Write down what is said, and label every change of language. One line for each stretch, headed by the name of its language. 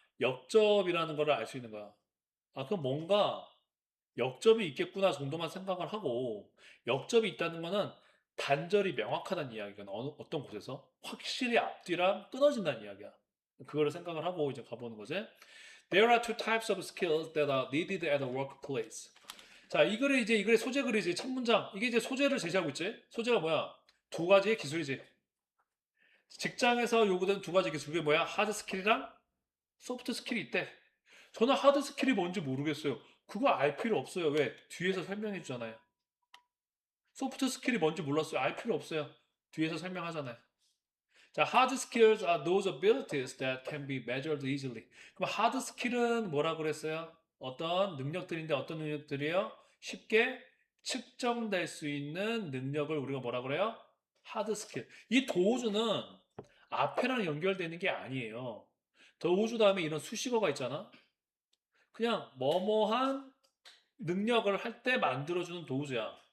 Korean: 역접이라는 걸 알 수 있는 거야. 아, 그럼 뭔가 역접이 있겠구나 정도만 생각을 하고 역접이 있다는 거는 단절이 명확하다는 이야기가 어떤 곳에서 확실히 앞뒤랑 끊어진다는 이야기야. 그거를 생각을 하고 이제 가보는 거지.
English: There are two types of skills that are needed at a workplace.
Korean: 자, 이 글이 이제 이 글의 소재 글이지 첫 문장. 이게 이제 소재를 제시하고 있지. 소재가 뭐야? 두 가지의 기술이지. 직장에서 요구되는 두 가지 기술. 그게 뭐야? 하드 스킬이랑 소프트 스킬이 있대. 저는 하드 스킬이 뭔지 모르겠어요. 그거 알 필요 없어요. 왜? 뒤에서 설명해 주잖아요. 소프트 스킬이 뭔지 몰랐어요. 알 필요 없어요. 뒤에서 설명하잖아요. 자,
English: hard skills are those abilities that can be measured easily.
Korean: 그럼 hard skill은 뭐라고 그랬어요? 어떤 능력들인데 어떤 능력들이에요? 쉽게 측정될 수 있는 능력을 우리가 뭐라 그래요?
English: hard skill.
Korean: 이 도우주는 앞에랑 연결되는 게 아니에요. 도우주 다음에 이런 수식어가 있잖아. 그냥 뭐뭐한 능력을 할 때 만들어주는 도구야.